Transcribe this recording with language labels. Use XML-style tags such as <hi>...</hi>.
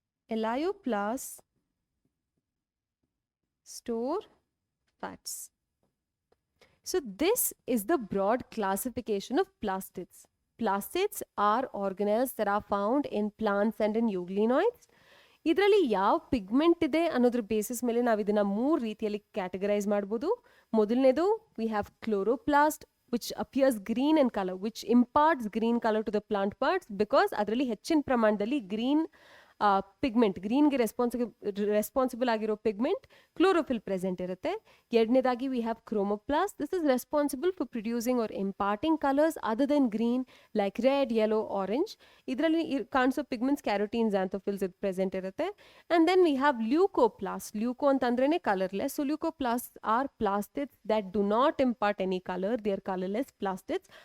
<en>Elaioplasts store fats. So this is the broad classification of plastids. Plastids are organelles that are found in plants and in euglenoids.</en> <kn>ಇದರಲ್ಲಿ ಯಾವ pigment ಇದೆ ಅನ್ನೋದ್ರ basis ಮೇಲೆ ನಾವು ಇದನ್ನ 3 ರೀತಿಯಲ್ಲಿ ಕ್ಯಾಟಗರೈಸ್ ಮಾಡಬಹುದು. ಮೊದಲನೇದು</kn> <en>we have chloroplast, which appears green in color, which imparts green color to the plant parts because</en> <kn>ಅದರಲ್ಲಿ ಹೆಚ್ಚಿನ ಪ್ರಮಾಣದಲ್ಲಿ ಗ್ರೀನ್ ಪಿಗ್ಮೆಂಟ್, ಗ್ರೀನ್ಗೆ ರೆಸ್ಪಾನ್ಸಿಬಲ್ ಆಗಿರೋ ಪಿಗ್ಮೆಂಟ್ ಕ್ಲೋರೋಫಿಲ್ ಪ್ರೆಸೆಂಟ್ ಇರುತ್ತೆ. ಎರಡನೇದಾಗಿ</kn> <en>We have chromoplast. This is responsible for producing or imparting colours other than green like red, yellow, orange.</en> <kn>ಇದರಲ್ಲಿ ಕಾಣಿಸೋ pigments carotene, ಝ್ಯಾಂಥೋಫಿಲ್ಸ್ ಇದು present ಇರುತ್ತೆ.</kn> <en>And then we have leucoplast. Leuco ಅಂತಂದ್ರೇ colourless. So leucoplast are plastids that do not impart any colour, they are colourless plastids.</en>